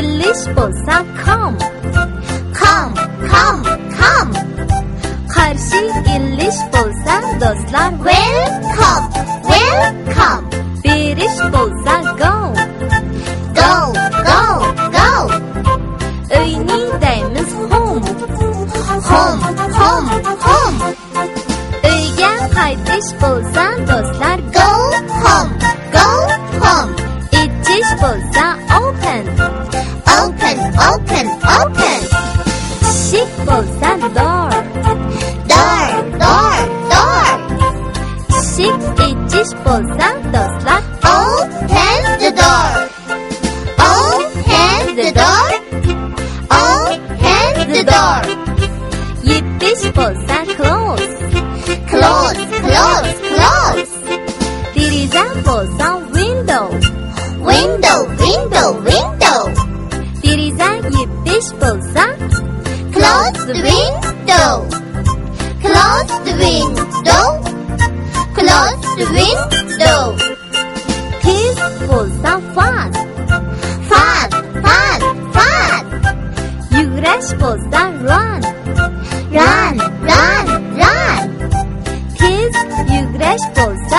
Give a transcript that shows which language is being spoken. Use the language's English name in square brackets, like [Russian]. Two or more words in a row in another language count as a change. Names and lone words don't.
[Uzbek] English bo'lsa come. Come. [English] Qarshi English [Uzbek] bo'lsa do'stlar welcome. Berish bo'lsa go. Uyning deymiz home. Uyga qaytish bo'lsa do'stlar [English] go home. [Uzbek] Ichish bo'lsa open. Eshik bo'lsa door. Eshik ichish bo'lsa do'stlar [English] Open the door. [Uzbek] Yepish bo'lsa close. Deraza bo'lsa window. Deraza yepish bo'lsa [English] Close the window. [Uzbek] tez bo'lsa fast. Yugurish bo'lsa run. Tez yugurish bo'lsa